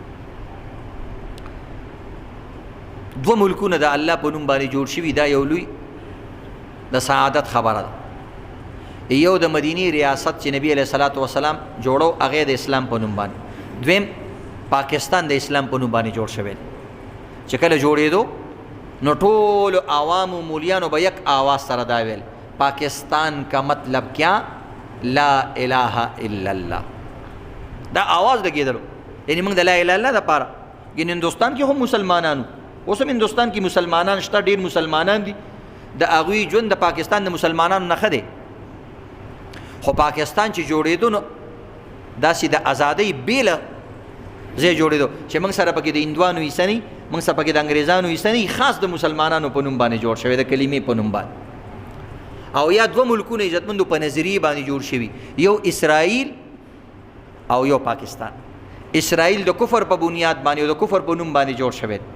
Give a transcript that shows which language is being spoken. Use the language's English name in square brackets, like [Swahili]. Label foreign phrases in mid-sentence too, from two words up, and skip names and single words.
[Pashto] 2 ملکونه د الله په نوم باندې جوړ شوي دا یو لوی د سعادت خبره ده یو د مدینی ریاست چې نبی [Arabic] علیہ الصلوۃ والسلام [Pashto] جوړو هغه د اسلام په نوم باندې دویم پاکستان د اسلام په نوم باندې جوړ شوی چې کله جوړېدو نو ټول عوام و مولیانو به یک آواز سره دا ویل [Urdu] پاکستان کا مطلب کیا [Arabic] لا الہ الا اللہ [Pashto] دا آواز لګېدلو یعنی موږ د [Arabic] لا اله الا [Pashto] الله دپاره یعنی هندوستان کې هم مسلمانانو اوس هم هندوستان کې مسلمانان شته ډېر مسلمانان دي د هغوی ژوند د پاکستان د مسلمانانو نښه دی خو پاکستان چې جوړېدو نو داسې د ازادۍ بیله ځای جوړېدو چې موږ سره پکې د هندوانو حصه نه موږ سره پکې د انګریزانو حصه نه خاص د مسلمانانو په نوم باندې جوړ شوی د کلمې په نوم باندې او یا 2 ملکونه عزتمندو په نظریې باندې جوړ شوي یو اسرائیل او یو پاکستان اسرائیل د کفر په بنیاد باندې او د کفر په نوم باندې جوړ شوی